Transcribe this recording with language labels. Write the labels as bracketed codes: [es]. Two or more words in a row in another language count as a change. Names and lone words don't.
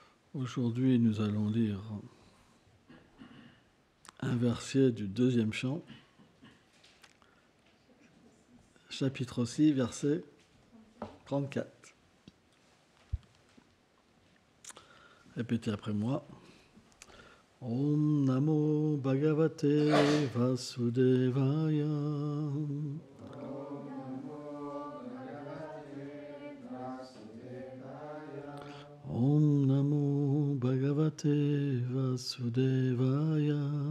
[fr] Aujourd'hui, nous allons lire un verset du deuxième chant, chapitre 6, verset 34. Répétez après moi. [sa] Om Namo Bhagavate Vasudevaya. Om Namo Bhagavate Vasudevaya.